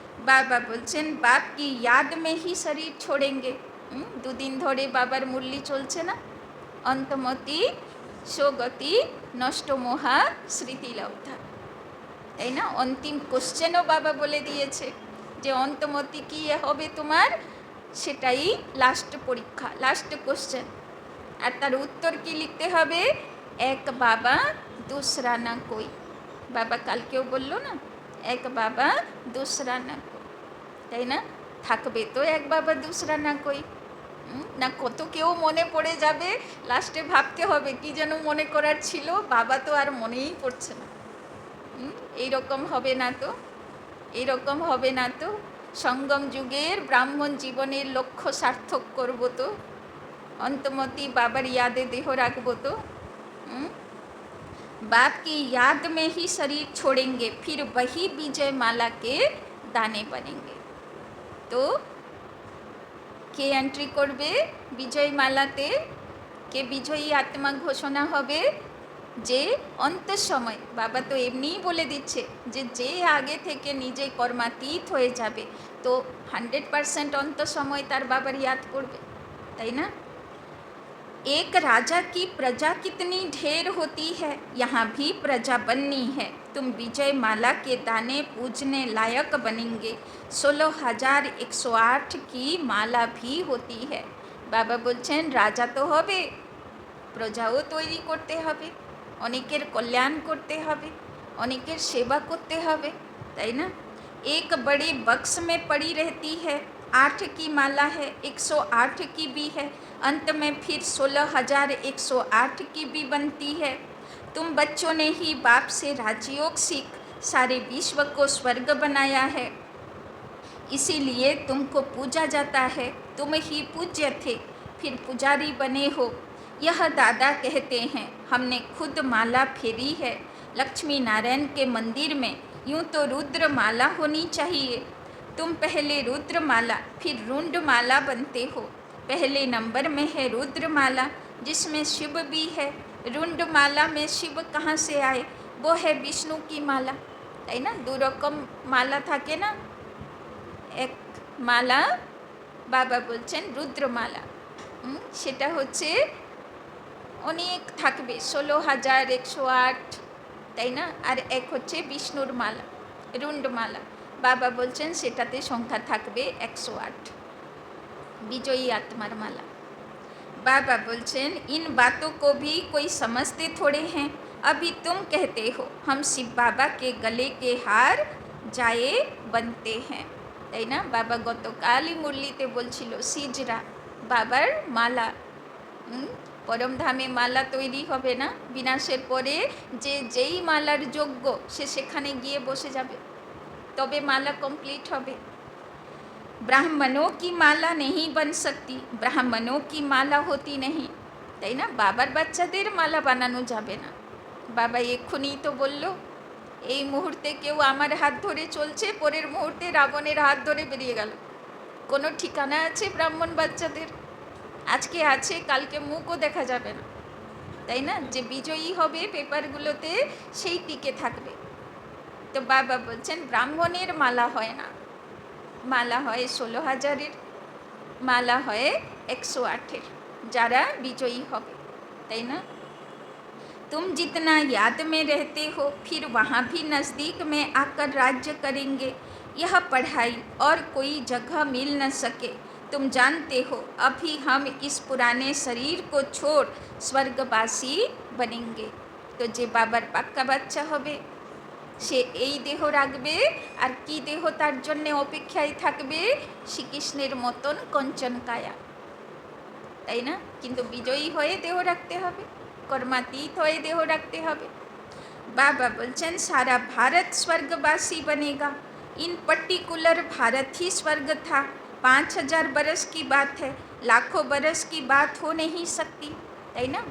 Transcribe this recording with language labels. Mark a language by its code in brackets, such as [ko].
[bn] বাবা বলছেন [hi] বাপ কি याद में ही शरीर छोड़ेंगे। [bn] 2 দিন ধরে বাবার মুরলি চলছে না, অন্তমতি সোগতি নষ্ট মোহা স্মৃতি লব্ধা, তাই না? অন্তিম কোশ্চেনও বাবা বলে দিয়েছে যে অন্তমতি কি হবে তোমার, সেটাই লাস্ট পরীক্ষা, লাস্ট কোশ্চেন। আর তার উত্তর কি লিখতে হবে? [hi] এক বাবা दूसरा না कोई। [bn] বাবা কালকেও বললো না, এক বাবা दूसरा না कोई, তাই না? থাকবে তো [hi] এক বাবা दूसरा না कोई, [bn] না কত কেউ মনে পড়ে যাবে, লাস্টে ভাবতে হবে কি যেন মনে করার ছিল, বাবা তো আর মনেই পড়ছে না। এইরকম হবে না তো, এইরকম হবে না তো। সঙ্গম যুগের ব্রাহ্মণ জীবনের লক্ষ্য সার্থক করব তো, অন্তমতি বাবার ইয়াদে দেহ রাখবো তো। [hi] बाप की याद में ही शरीर छोड़ेंगे, फिर वही विजय माला के दाने बनेंगे। [bn] तो কে এন্ট্রি করবে বিজয় মালাতে, কে বিজয়ী আত্মা ঘোষণা হবে? যে অন্ত সময়, বাবা তো এমনিই বলে দিচ্ছে যে যে আগে থেকে নিজে কর্মাতীত হয়ে যাবে, তো 100% অন্ত সময় তার বাবার ইয়াদ করবে, তাই না? [hi] एक राजा की प्रजा कितनी ढेर होती है, यहाँ भी प्रजा बननी है, तुम विजय माला के दाने पूजने लायक बनेंगे। 16,108 की माला भी होती है। बाबा [bn] बोलছেন রাজা তো হবে, প্রজাও তৈরি করতে হবে, অনেকের কল্যাণ করতে হবে, অনেকের সেবা করতে হবে, তাই না? [hi] एक बड़े बक्स में पड़ी रहती है, 8 की माला है, 108 की भी है, अंत में फिर 16,108 की भी बनती है। तुम बच्चों ने ही बाप से राजयोग सीख सारे विश्व को स्वर्ग बनाया है, इसीलिए तुमको पूजा जाता है, तुम ही पूज्य थे, फिर पुजारी बने हो। यह दादा कहते हैं, हमने खुद माला फेरी है। लक्ष्मी नारायण के मंदिर में यूँ तो रुद्र माला होनी चाहिए, तुम पहले रुद्र माला फिर रुंड माला बनते हो। पहले नंबर में है रुद्र माला, जिसमें शिव भी है। रुंड माला में शिव कहाँ से आए? वो है विष्णु की माला, है ना? दो रकम माला [bn] থাকে না, এক মালা বাবা বলছেন রুদ্রমালা, সেটা হচ্ছে অনেক থাকবে, 16,108, তাই না? আর এক হচ্ছে বিষ্ণুর মালা, রুন্ডমালা। বাবা বলছেন সেটাতে সংখ্যা থাকবে 108, বিজয়ী आत्मार माला। [hi] बाबा [bn] बोलছেন [hi] इन बातों को भी कोई समझते थोड़े हैं, अभी तुम कहते हो हम शिव बाबा के गले के हार जाए बनते हैं, [bn] তাই না? বাবা গতকালই মুরলিতে বলছিল সিজরা বাবার মালা, পরমধামে মালা তৈরি হবে না, বিনাশের পরে যে যেই মালার যোগ্য সে সেখানে গিয়ে বসে যাবে, তবে মালা কমপ্লিট হবে। [hi] ब्राह्मणों की माला नहीं बन सकती, ब्राह्मणों की माला होती नहीं, [bn] তাই না? বাবার বাচ্চাদের মালা বানানো যাবে না। বাবা এক্ষুনি তো বলল, এই মুহূর্তে কেউ আমার হাত ধরে চলছে, পরের মুহূর্তে রাবণের হাত ধরে বেরিয়ে গেল। কোনো ঠিকানা আছে ব্রাহ্মণ বাচ্চাদের? আজকে আছে, কালকে মুখও দেখা যাবে না, তাই না? যে বিজয়ী হবে পেপারগুলোতে সেই টিকে থাকবে। তো বাবা বলছেন ব্রাহ্মণের মালা হয় না, মালা হয় 16,000-এর, মালা হয় 108-এর, যারা বিজয়ী হবে, তাই না? [hi] तुम जितना याद में रहते हो, फिर वहाँ भी नज़दीक में आकर राज्य करेंगे। यह पढ़ाई और कोई जगह मिल न सके, तुम जानते हो अभी हम इस पुराने शरीर को छोड़ स्वर्गवासी बनेंगे। [bn] तो जे बाबार पाक्का बाच्चा होबे সে এই দেহ রাখবে, আর কি দেহ তার জন্য অপেক্ষায় থাকবে? শ্রীকৃষ্ণের মতন কঞ্চন কায়া, তাই না? কিন্তু বিজয়ী হয়ে দেহ রাখতে হবে, কর্মাতীত হয়ে দেহ রাখতে হবে। [hi] बाबा [bn] बोलছেন [hi] सारा भारत स्वर्गवासी बनेगा, इन पर्टिकुलर भारत ही स्वर्ग था, 5,000 बरस की बात है, लाखों बरस की बात हो नहीं सकती, [bn] তাই না?